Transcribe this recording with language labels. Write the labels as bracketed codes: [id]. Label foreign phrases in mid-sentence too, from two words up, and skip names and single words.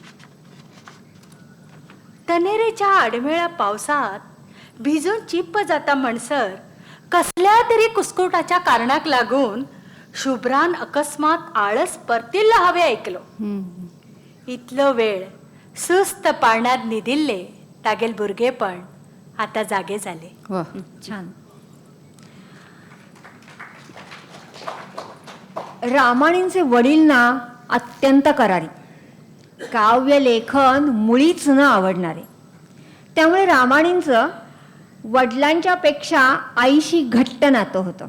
[kok] तनेरेच्या आडमेळ्या पावसात भिजून चिप्प जाता म्हणसर कसल्या तरी कुसकुटाच्या कारणाक लागून शुभ्रान अकस्मात आळस परतिल्ला हावे ऐकलो. इतलो वेळ सुस्त पाळण्यात निदिल्ले तागेल भुरगेपण आता जागे झाले. [mr] वा. छान. रामाणींचे वडील ना अत्यंत करारी, काव्य लेखन मुळीच न आवडणारे. त्यामुळे रामाणींचं वडिलांच्या पेक्षा आईशी घट्ट नातं होतं.